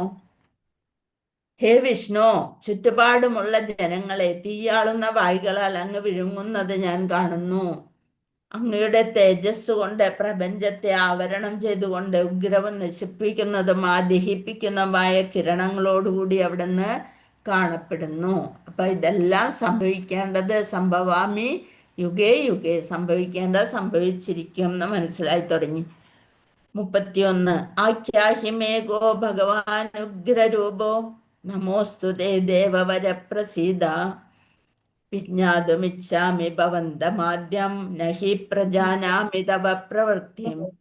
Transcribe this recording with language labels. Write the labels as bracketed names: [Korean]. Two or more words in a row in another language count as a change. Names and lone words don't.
[Malayalam] ഹേ വിഷ്ണു, ചുറ്റുപാടുമുള്ള ജനങ്ങളെ തീയാളുന്ന വായ്കളാൽ അങ്ങ് വിഴുങ്ങുന്നത് ഞാൻ കാണുന്നു. അങ്ങയുടെ തേജസ് കൊണ്ട് പ്രപഞ്ചത്തെ ആവരണം ചെയ്തുകൊണ്ട് ഉഗ്രവും നശിപ്പിക്കുന്നതും ദഹിപ്പിക്കുന്നതുമായ കിരണങ്ങളോടുകൂടി അവിടുന്ന് കാണപ്പെടുന്നു. അപ്പൊ ഇതെല്ലാം സംഭവിക്കേണ്ടത് [Sanskrit] സംഭവാമി യുഗേ യുഗേ, [Malayalam] സംഭവിക്കേണ്ടത് സംഭവിച്ചിരിക്കും എന്ന് മനസ്സിലായി തുടങ്ങി. [Sanskrit] 31 ആഖ്യാഹിമേകോ ഭഗവാനുഗ്രരൂപോ നമോസ്തുതേ ദേവവര പ്രസീദ വിജ്ഞാതുമിച്ഛാമി ഭവന്തമാദ്യം നഹി പ്രജാനാമി തവ പ്രവൃത്തിം.